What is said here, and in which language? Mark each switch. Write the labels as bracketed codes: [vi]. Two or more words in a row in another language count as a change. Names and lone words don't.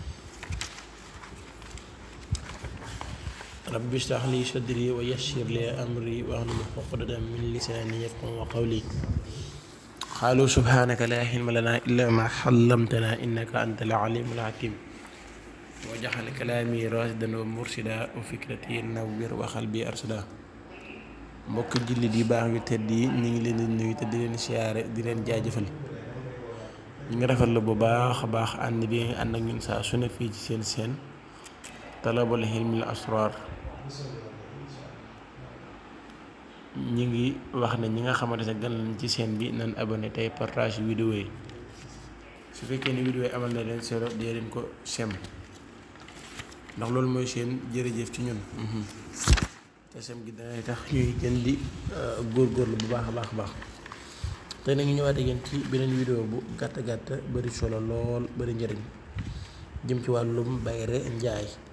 [ar] رب اشرح لي صدري ويسر لي أمري واحلل عقدة من لساني يفقهوا قولي قالوا سبحانك لا علم لنا إلا ما علمتنا إنك أنت العليم الحكيم وجعل كلامي راشدا ومرشدا وفكرتي نوّر وقلبي أرشدا [wo] mbokk jullit yi baax yu tedd yi ñu ngi leen di nuyu te di leen siyaare di leen jaajëfal ñu ngi rafetlu bu baax a baax ànd bi ànd ak ñun saa su ne fii ci seen talabul hilmil asrar ñi ngi wax ne ñi nga xamante ne gan lañ ci seen bi nan abonné tey partage vidéo yi su fekkee ni vidéo yi amal na leen solo dee leen ko sem ndax loolu mooy seen jërëjëf ci ñun te sem gi danay tax ñuy gën di góorgóorlu bu baax a baax tey nag ñu ñëwaat ak yéen ci beneen vidéo bu gàtt bari solo lool bari njëriñ jëm ci wàllum bayre njaay